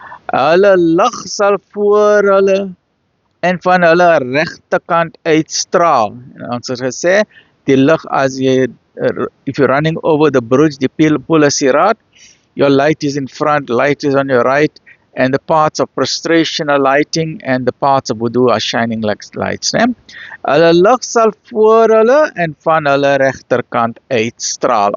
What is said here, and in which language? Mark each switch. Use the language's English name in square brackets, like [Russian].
[Afrikaans] Hulle lig sal voor hulle en van hulle regterkant uitstraal. En ons het gesê, die lig as jy, [English] if you're running over the bridge, die Pul Sirat, your light is in front, light is on your right, and the parts of prostration are lighting, and the parts of wudu are shining like lights. [Afrikaans] Ne? Hulle lig sal voor hulle en van hulle regterkant uitstraal.